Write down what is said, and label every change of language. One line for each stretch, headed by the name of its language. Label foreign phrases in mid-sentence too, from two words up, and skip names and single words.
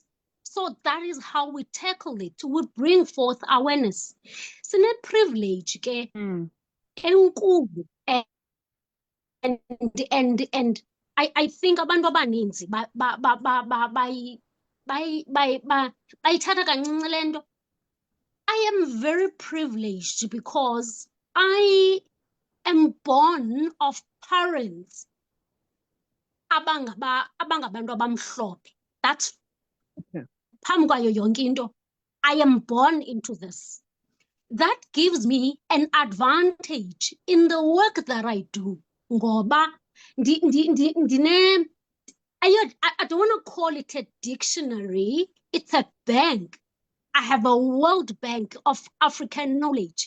English: So that is how we tackle it. We bring forth awareness.
Xhosa: Sine privilege ke enkulu,
English: and I think
Xhosa: abantu abaninzi bayithatha kancinci le nto.
English: I am very privileged because I am born of parents
Xhosa: abangabantu abamhlophe. That's phambi kwayo yonke into.
English: I am born into this. That gives me an advantage in the work that I do. Ngoba I don't want to call it a dictionary. It's a bank. I have a World Bank of African knowledge.